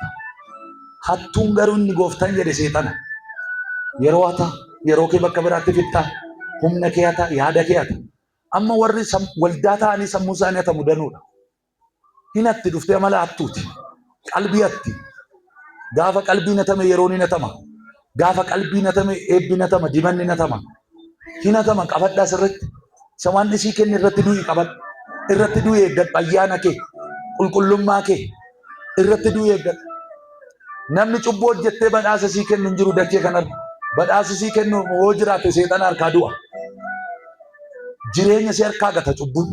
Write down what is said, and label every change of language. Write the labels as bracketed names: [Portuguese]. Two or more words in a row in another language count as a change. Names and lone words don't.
[Oromo] Hattuun garuu inni gooftaan jedhe seexana. Yeroo hata yeroo kee bakka biraatti fixxaa humna kee hata yaada kee hata. Amma warri waldaa ta'anii sammuu isaanii hata mudanuudha. Hinatti dhuftee amala hattuuti. Qalbii hatti. Gaafa qalbii natame yeroon hin hatama. Gaafa qalbii natame eebbi natama, dimanni natama. Hin hatama qabadhaa sirriitti. Isa waan isii kenni irratti du'i qabadhu. Irratti du'i eeggadhu ayyaana kee, qulqullummaa kee. Irratti du'i eeggadhu. Namni cubbuu hojjettee badhaasa sii kennu hin jiru dachee kanarra. Badhaasa sii kennu yoo jiraate seexana harkaa du'a. Jireenya si harkaa gata cubbuun.